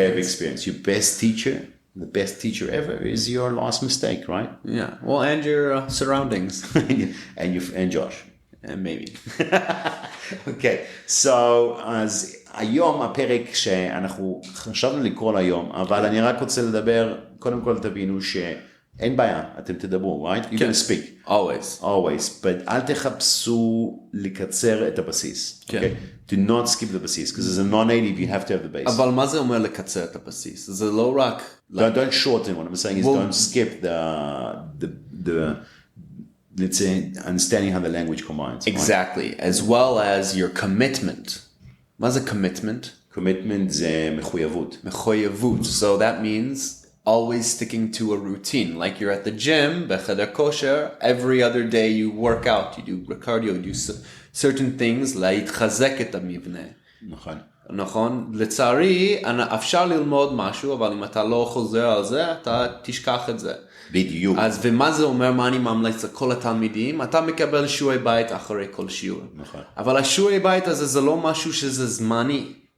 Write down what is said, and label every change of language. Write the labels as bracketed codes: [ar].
[en] Every experience. Your best teacher, the best teacher ever, is your last mistake, right? Yeah. Well, and your surroundings. and Josh. Maybe. [he] אוקיי, אז היום הפרק שאנחנו חשבנו לקרוא להיום, אבל אני רק רוצה לדבר, קודם כל תבינו שאין בעיה, אתם תדברו, right? [en] You can speak. [he] Always. But אל תחפשו לקצר את הבסיס. כן. [en] Do not skip the בסיס, because as a non-native you have to have the base. [he] אבל מה זה אומר לקצר את הבסיס? זה לא רק... [en] Don't shorten, what I'm saying is don't skip the let's say, understanding how the language combines. Exactly. Right? As well as your commitment. [he] מה זה commitment? Commitment זה מחויבות. מחויבות. [en] So that means always sticking to a routine. Like you're at the gym, בחדר כושר, every other day you work out, you do cardio, you do certain things, [he] להתחזק את המבנה. נכון? לצערי, אפשר ללמוד משהו, אבל אם אתה לא חוזר על זה, אתה תשכח את זה. בדיוק. אז ומה זה אומר, מה אני ממליץ לכל התלמידים? אתה מקבל שיעורי בית אחרי כל שיעור. נכון. אבל השיעורי בית הזה זה לא משהו שזה זמני.